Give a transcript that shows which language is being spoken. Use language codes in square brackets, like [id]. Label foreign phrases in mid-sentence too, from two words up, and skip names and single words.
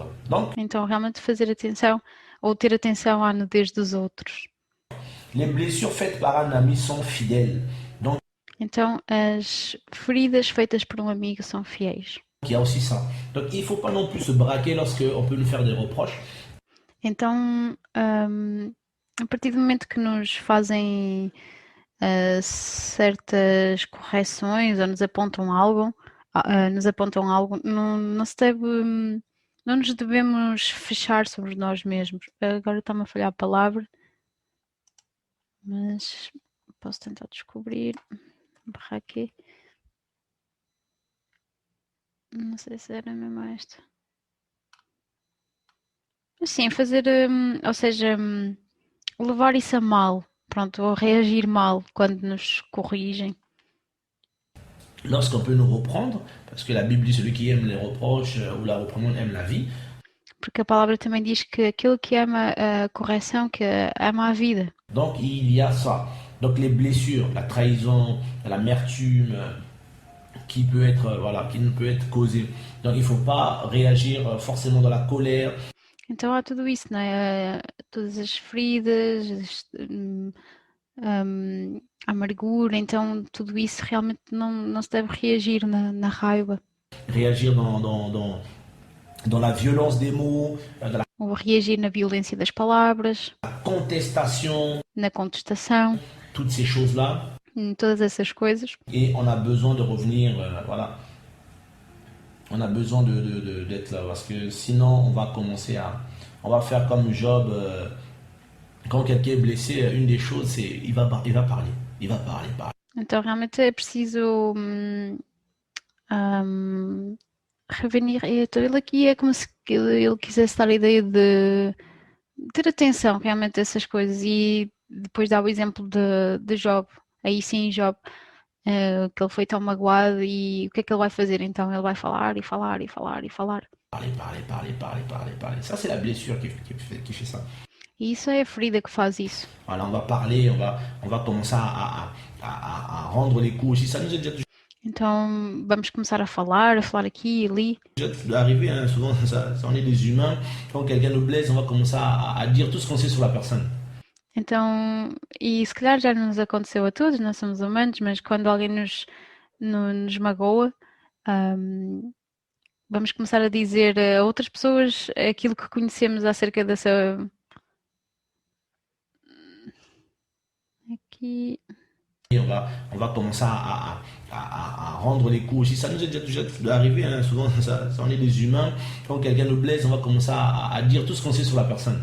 [fr] Donc, [pt] Então realmente fazer atenção, ou ter atenção à nudez dos outros. [fr] les blessures faites par un ami sont fidèles. Donc, [pt] Então as feridas feitas por um amigo são fiéis. [fr] il y a aussi ça. Donc, il ne faut pas non plus se braquer lorsqu'on peut nous faire des reproches. [pt] Então, a partir do momento que nos fazem certas correções ou nos apontam algo, não se deve, não nos devemos fechar sobre nós mesmos. Agora está-me a falhar a palavra, mas posso tentar descobrir. Barra aqui. Não sei se era mesmo esta. Sim, fazer, ou seja, levar isso a mal, pronto, ou reagir mal quando nos corrigem. [fr] Lorsqu'on peut nous reprendre, parce que la Bible dit celui qui aime les reproches ou la reprimande aime la vie. [pt] Porque a palavra também diz que aquele que ama a correção, que ama a vida. [fr] Donc il y a ça. Donc les blessures, la trahison, l'amertume qui peut être, voilà, qui ne peut être causée. Donc il ne faut pas réagir forcément dans la colère. [pt] Então há tudo isso, não é? Todas as feridas, a amargura, então tudo isso realmente não se deve reagir na raiva. [fr] Réagir dans la violence des mots, dans la [pt] Ou reagir na violência das palavras, [fr] contestation, [pt] na contestação, [fr] toutes ces choses-là. [pt] todas essas coisas. [fr] Et on a besoin de revenir, voilà. On a besoin d'être là, parce que sinon on va commencer à... On va faire comme Job, quand quelqu'un est blessé, une des choses c'est il va parler. Il va parler. [pt] Então realmente é preciso revenir. Então ele aqui é como se ele quisesse dar a ideia de ter atenção realmente a essas coisas e depois dá o exemplo de Job. Aí sim, Job, que ele foi tão magoado e o que é que ele vai fazer então? Ele vai falar e falar e falar e falar. [fr] Parler. Ça c'est la blessure qui fait ça. [pt] E isso é a ferida que faz isso. [fr] Voilà, on va parler, on va commencer à rendre les coups. Si ça nous est déjà [pt] Então vamos começar a falar aqui e ali. [fr] arrivé, hein, souvent ça, on est des humains. Quand quelqu'un nous blesse, on va commencer à dire tout ce qu'on sait sur la personne. [pt] Então, e se calhar já nos aconteceu a todos, nós somos humanos, mas quando alguém nos magoa, vamos começar a dizer a outras pessoas aquilo que conhecemos acerca [fr] On on va commencer à rendre les coups aussi. Ça nous est déjà arrivé, hein, souvent ça, on est des humains. Quand quelqu'un nous blesse, on va commencer à dire tout ce qu'on sait sur la personne.